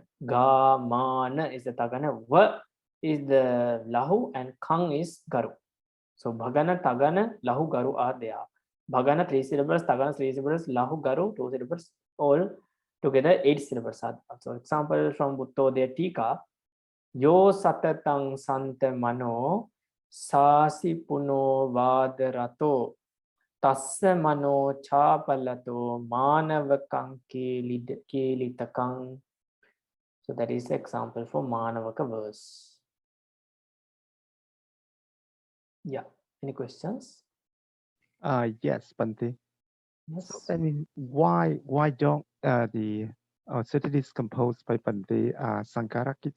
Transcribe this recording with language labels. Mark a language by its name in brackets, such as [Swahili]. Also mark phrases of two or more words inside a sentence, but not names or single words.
[English] Gamana is the tagana. Va is the lahu and kang is garu. So bhagana, tagana, lahu, garu are there. Bhagana 3 syllables, tagana 3 syllables, lahu, garu 2 syllables, all together 8 syllables are there. So example from Vuttodaya Tika. [Pali] Yo satatang santa mano sasi puno vadarato tassa mano chapalato manavakang kelitakang. [English] So that is the example for manavaka verse. Yeah. Any questions? Yes, Bhante. Yes. So, I mean, why don't the certainly is composed by Bhante Sankarakita.